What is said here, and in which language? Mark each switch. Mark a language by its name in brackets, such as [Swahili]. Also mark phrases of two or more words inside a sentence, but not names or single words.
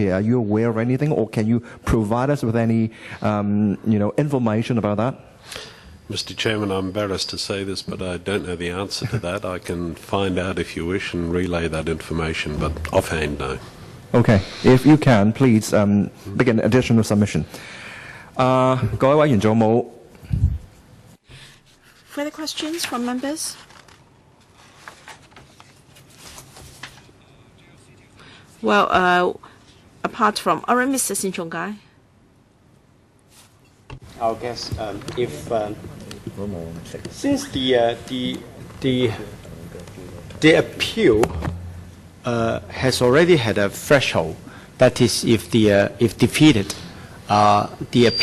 [English] Are you aware of anything, or can you provide us with any, information about that? Mr. Chairman, I'm embarrassed to say this, but I don't know the answer to that. I can find out if you wish and relay that information, but offhand, no. Okay, if you can, please make an additional submission. [Cantonese] 各位委員仲有冇 [English] Further questions from members? Well, apart from Mr. Sin Chung Kai. I guess if since the appeal has already had a threshold, that is, if defeated, the